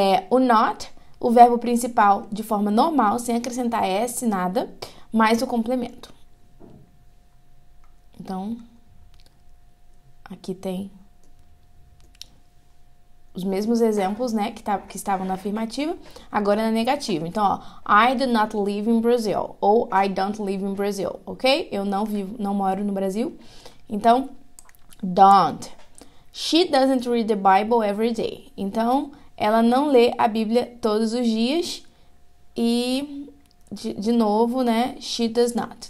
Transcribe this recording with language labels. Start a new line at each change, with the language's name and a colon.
Portuguese: O not, o verbo principal de forma normal, sem acrescentar S, nada, mais o complemento. Então, aqui tem os mesmos exemplos, né, que estavam na afirmativa, agora na negativa. Então, ó,
English: I do not live in Brazil, ou I don't live in Brazil, ok?
Portuguese: Eu não moro no Brasil. Então, don't.
English: She doesn't read the Bible every day.
Portuguese: Então, ela não lê a Bíblia todos os dias e, de novo, né,
English: she does not.